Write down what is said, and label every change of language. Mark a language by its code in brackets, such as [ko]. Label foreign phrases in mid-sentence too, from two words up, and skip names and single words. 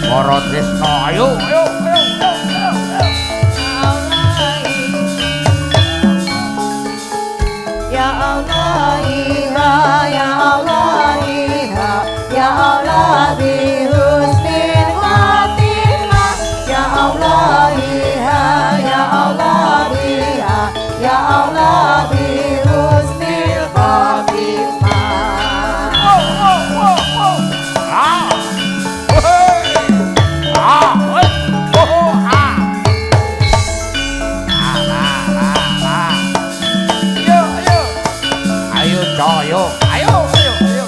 [jv] para tresna ayo ayo [ar] يا الله إيها يا الله إيها يا الله بحسن الخاتمة يا الله إيها يا الله إيها يا الله بحسن الخاتمة [jv] ayo ayo ayo